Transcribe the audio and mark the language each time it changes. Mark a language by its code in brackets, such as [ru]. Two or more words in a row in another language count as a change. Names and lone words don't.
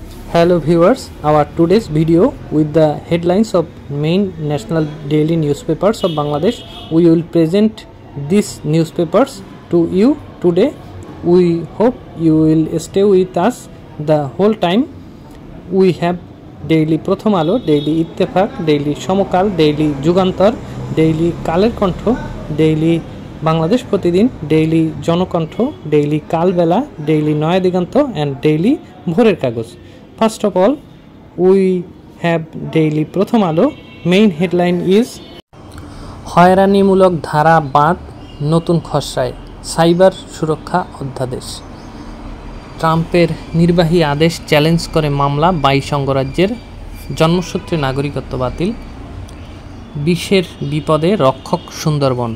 [en] Hello viewers, our today's video with the headlines of main national daily newspapers of Bangladesh. We will present these newspapers to you today. We hope you will stay with us the whole time. We have daily Pratham Alo, daily Ittefaq, daily Somokal, daily Jugantar, daily Kaler Kontho, daily Bangladesh Pratidin, daily Jonokantho, daily Kalbela, daily Noya Diganto and daily Bhorer Kagoj. First of all, we have daily Pratham Alo. Main headline is [bn] হয়রানিমূলক ধারা বাদ নতুন খসড়ায় সাইবার সুরক্ষা অধ্যাদেশ। ট্রাম্পের নির্বাহী আদেশ চ্যালেঞ্জ করে মামলা 22 অঙ্গরাজ্যের। জন্মসূত্রে নাগরিকত্ব বাতিল। বিশ্বের বিপদে রক্ষক সুন্দরবন।